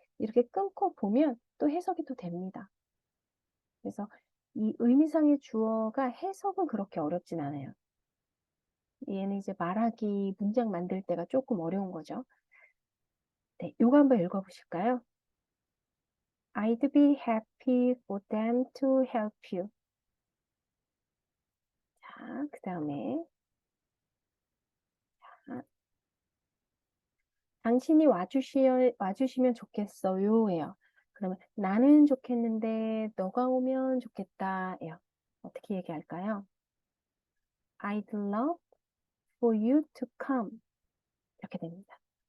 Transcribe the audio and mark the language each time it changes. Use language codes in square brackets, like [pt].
[ko] 이렇게 끊고 보면 또 해석이 또 됩니다. 그래서 이 의미상의 주어가 해석은 그렇게 어렵진 않아요. 얘는 이제 말하기 문장 만들 때가 조금 어려운 거죠. 네, 요거 한번 읽어보실까요? [en] I'd be happy for them to help you. [ko] 자, 그 다음에 당신이 와주시면 좋겠어요. 예요. 그러면 나는 좋겠는데 너가 오면 좋겠다. 예요. 어떻게 얘기할까요? [en] I'd love for you to come. [ko] 이렇게 됩니다.